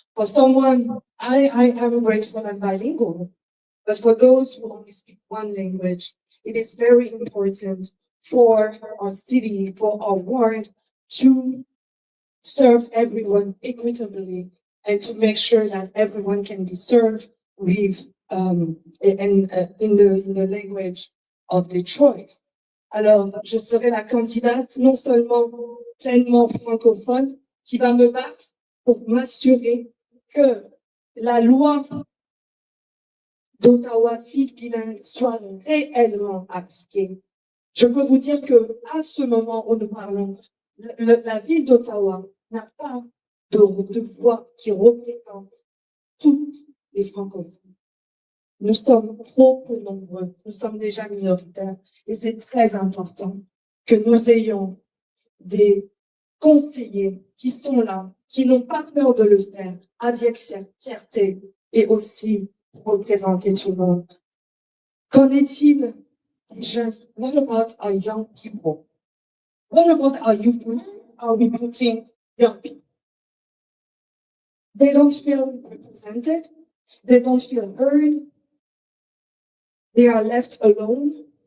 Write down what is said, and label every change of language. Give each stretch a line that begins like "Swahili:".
English: For someone, I am grateful and bilingual, but for those who only speak one language, it is very important for our city, for our ward, to serve everyone equitably and to make sure that everyone can be served with in the language of their choice.
French: Alors, je serai la candidate non seulement pleinement francophone qui va me battre pour m'assurer que la loi d'Ottawa ville bilingue soit réellement appliquée. Je peux vous dire que à ce moment où nous parlons, la ville d'Ottawa n'a pas de voix qui représente toutes les francophones. Nous sommes trop peu nombreux, nous sommes déjà minoritaires, et c'est très important que nous ayons des conseillers qui sont là, qui n'ont pas peur de le faire, avec fierté, et aussi pour représenter tout le monde. Qu'en est-il des jeunes?
English: What about our young people? What about our youth? Where are we putting young people? They don't feel represented, they don't feel heard, they are left alone.